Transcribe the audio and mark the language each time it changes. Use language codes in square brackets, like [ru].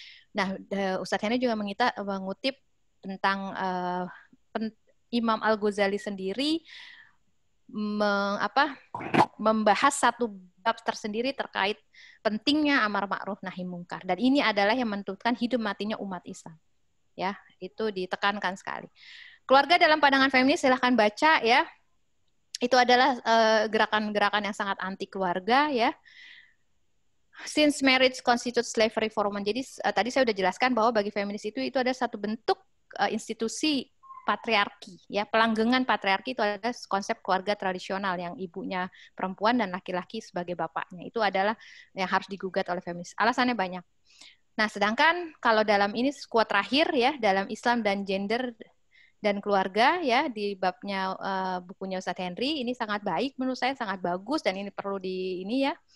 [id] Nah, Ustadz Henry juga mengutip tentang Imam Al-Ghazali sendiri membahas satu bab tersendiri terkait pentingnya amar ma'ruf nahi mungkar, dan ini adalah yang menentukan hidup matinya umat Islam. Ya, itu ditekankan sekali. Keluarga dalam pandangan feminis, silahkan baca ya. Itu adalah gerakan-gerakan yang sangat anti keluarga ya. [en] Since marriage constitutes slavery for women. [id] Jadi tadi saya sudah jelaskan bahwa bagi feminis itu adalah satu bentuk institusi patriarki ya, pelanggengan patriarki. Itu adalah konsep keluarga tradisional yang ibunya perempuan dan laki-laki sebagai bapaknya. Itu adalah yang harus digugat oleh feminis. Alasannya banyak. Nah, sedangkan kalau dalam ini kuat terakhir ya, dalam Islam dan gender dan keluarga ya, di babnya bukunya Ustadz Henry, ini sangat baik menurut saya, sangat bagus, dan ini perlu ya.